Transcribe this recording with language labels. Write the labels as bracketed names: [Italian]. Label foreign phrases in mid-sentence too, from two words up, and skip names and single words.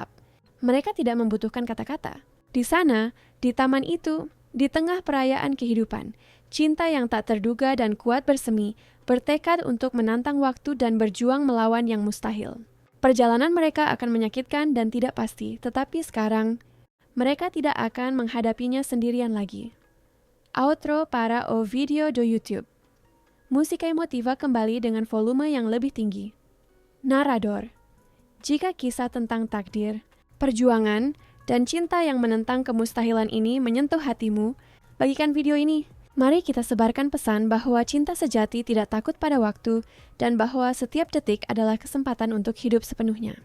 [Indonesian] Mereka tidak membutuhkan kata-kata. Di sana, di taman itu, di tengah perayaan kehidupan, cinta yang tak terduga dan kuat bersemi, bertekad untuk menantang waktu dan berjuang melawan yang mustahil. Perjalanan mereka akan menyakitkan dan tidak pasti, tetapi sekarang, mereka tidak akan menghadapinya sendirian lagi. [Portuguese] Outro para o video do YouTube. [Indonesian] Musika emotiva kembali dengan volume yang lebih tinggi. Narador. Jika kisah tentang takdir, perjuangan, dan cinta yang menentang kemustahilan ini menyentuh hatimu, bagikan video ini. Mari kita sebarkan pesan bahwa cinta sejati tidak takut pada waktu dan bahwa setiap detik adalah kesempatan untuk hidup sepenuhnya.